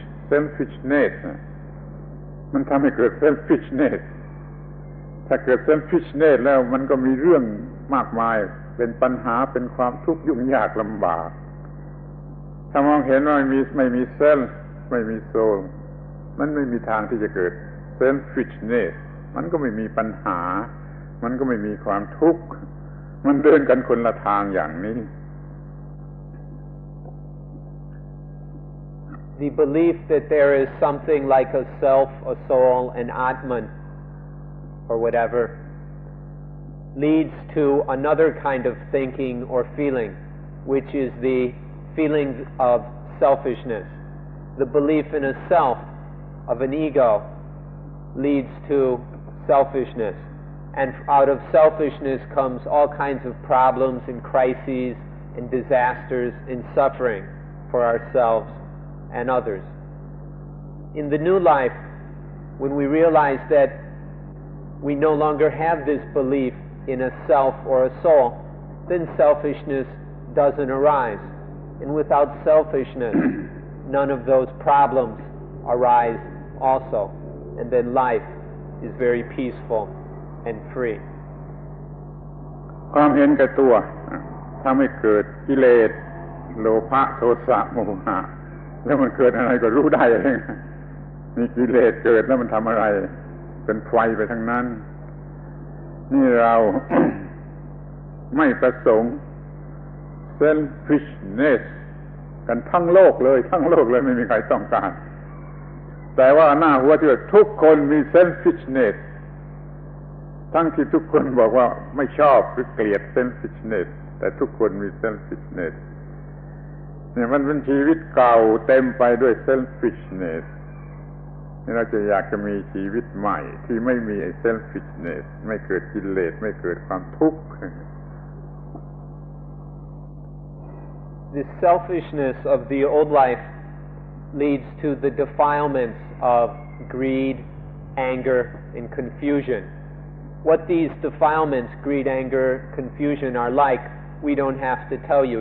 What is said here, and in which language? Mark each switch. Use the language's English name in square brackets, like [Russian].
[Thai] selfishness มันทำให้เกิด selfishness ถ้าเกิด selfishness แล้วมันก็มีเรื่องมากมายเป็นปัญหาเป็นความทุกข์ยุ่งยากลำบากถ้ามองเห็นว่าไม่มีเซลล์ไม่มีโซลมันไม่มีทางที่จะเกิด selfishness มันก็ไม่มีปัญหามันก็ไม่มีความทุกข์มันเดินกันคนละทางอย่างนี้ [English] The belief that there is something like a self, a soul, an atman, or whatever, leads to another kind of thinking or feeling, which is the feeling of selfishness. The belief in a self, of an ego, leads to selfishness. And out of selfishness comes all kinds of problems and crises and disasters and suffering for ourselves and others. In the new life, when we realize that we no longer have this belief in a self or a soul, then selfishness doesn't arise. And without selfishness, none of those problems arise also. And then life is very peaceful and free. [Thai] ความเห็นแก่ตัวทำให้เกิดกิเลสโลภะโทสะโมหะแล้วมันเกิดอะไรก็รู้ได้เองมีกิเลสเกิดแล้วมันทำอะไรเป็นไฟไปทั้งนั้นนี่เรา ไม่ประสงค์ selfishness กันทั้งโลกเลยไม่มีใครต้องการแต่ว่าหน้าหัวที่ว่าทุกคนมี selfishness ทั้งที่ทุกคนบอกว่าไม่ชอบหรือเกลียด selfishness แต่ทุกคนมี selfishness เนี่ยมันเป็นชีวิตเก่าเต็มไปด้วย selfishness เราจะอยากจะมีชีวิตใหม่ที่ไม่มีไอ้ selfishness ไม่เกิดกิเลสไม่เกิดความทุกข์ [English] The selfishness of the old life leads to the defilements of greed, anger, and confusion. What these defilements, greed, anger, confusion are like, we don't have to tell you.